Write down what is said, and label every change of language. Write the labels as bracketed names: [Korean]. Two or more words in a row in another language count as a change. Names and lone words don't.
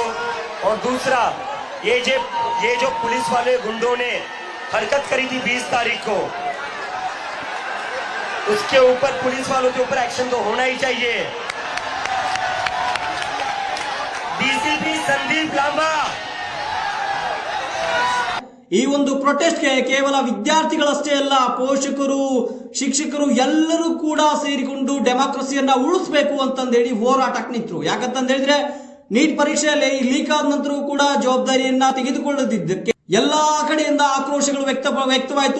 [Hindi] और दूसरा, ये जो पुलिस वाले गुंडों ने हरकत करी थी 20 तारीख को, उसके ऊपर पुलिस वालों के ऊपर एक्शन तो होना ही चाहिए. डीसीपी संदीप लांबा [Kannada] ಈ ಒಂದು ಪ್ರೊಟೆಸ್ಟ್ಗೆ ಕೇವಲ ವಿದ್ಯಾರ್ಥಿಗಳಷ್ಟೇ ಅಲ್ಲ, ಪೋಷಕರು, ಶಿಕ್ಷಕರು ಎಲ್ಲರೂ ಕೂಡ ಸೇರಿಕೊಂಡು ಡೆಮಾಕ್ರಸಿಯನ್ನ ಉಳಿಸಬೇಕು ಅಂತಂದೇಳಿ ಹೋರಾಟಕ್ಕೆ ನಿಂತರು. ಯಾಕಂತಂದ ಹೇಳಿದ್ರೆ ನೀಟ್ ಪರೀಕ್ಷೆಯಲ್ಲಿ ಲೀಕ್ ಆದ ನಂತರ ಕೂಡ ಜವಾಬ್ದಾರಿಯನ್ನ ತೆಗೆದುಕೊಳ್ಳದಿದ್ದಕ್ಕೆ ಎಲ್ಲಾ ಕಡೆಯಿಂದ ಆಕ್ರೋಶಗಳು ವ್ಯಕ್ತವಾಯಿತು.